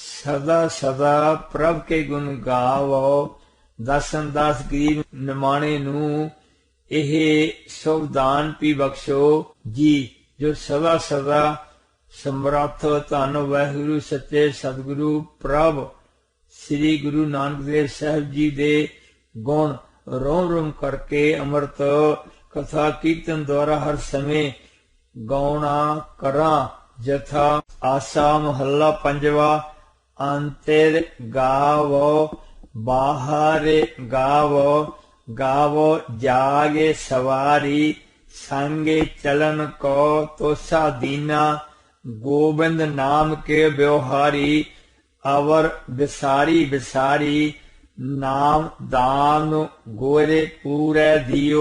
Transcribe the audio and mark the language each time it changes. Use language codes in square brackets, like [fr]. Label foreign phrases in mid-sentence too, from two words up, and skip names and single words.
[hi] सदा सदा प्रभ के गुण गावो। [pa] ਦਾਸਨ ਦਾਸ ਗਰੀਬ ਨਿਮਾਣੇ ਨੂੰ ਇਹ ਸੁਵਦਾਨ ਪੀ ਬਖਸ਼ੋ ਜੀ। ਜੋ ਸਦਾ ਸਦਾ ਸਮਰੱਥ ਧੰਨ ਵਾਹਿਗੁਰੂ ਸੱਚੇ ਸਤਿਗੁਰੂ ਪ੍ਰਭ ਸ੍ਰੀ ਗੁਰੂ ਨਾਨਕ ਦੇਵ ਸਾਹਿਬ ਜੀ ਦੇ ਗੁਣ ਰੋਮ ਰੋਮ ਕਰਕੇ ਅੰਮ੍ਰਿਤ ਕਥਾ ਕੀਰਤਨ ਦੁਆਰਾ ਹਰ ਸਮੇਂ ਗਾਉਣਾ ਕਰਾਂ। ਜਥਾ ਆਸਾ ਮਹੱਲਾ ਪੰਜਵਾ। ਅੰਤਰ ਗਾਵੋ ਬਾਹਰ ਗਾਵੋ, [hi] गावो जागे सवारी। संगे चलन को तोसा दीना, गोविंद नाम के व्यवहारी। अवर बिसारी बिसारी, नाम दान गोरे पूरे दियो।